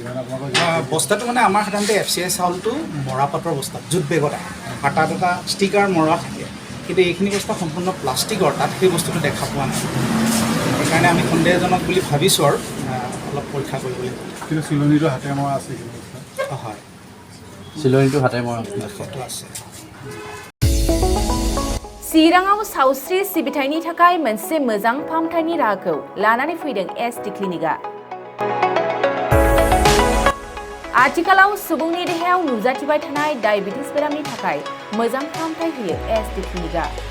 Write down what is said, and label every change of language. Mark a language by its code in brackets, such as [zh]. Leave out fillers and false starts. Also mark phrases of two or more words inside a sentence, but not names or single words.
[as] বস্তাটো মানে আমাৰ সাধাৰণতে FCI চাউলটো মৰাপাটৰ বস্তাত [en] jute bagত [as] আহে, আৰু তাত এটা ষ্টিকাৰ মৰা থাকে, কিন্তু এইখিনি বস্তা সম্পূৰ্ণ প্লাষ্টিকৰ, তাত সেই বস্তুটো দেখা পোৱা নাই। সেইকাৰণে আমি সন্দেহজনক বুলি ভাবিছোঁ আৰু অলপ পৰীক্ষা কৰিবলৈ। কিন্তু চিলনিটো হাতে মৰা আছে? হয়, চিলনিটো হাতে মৰা ফটো আছে। [brx] चिराङाव सावस्रि सिबिथायनि थाखाय मोनसे मोजां फाहामथायनि राहाखौ लानानै फैदों SD क्लिनिकआ। आथिखालाव सुबुंनि देहायाव नुजाथिबाय थानाय डायबिटिस बेरामनि थाखाय मोजां फाहामथाय होयो SD क्लिनिकआ।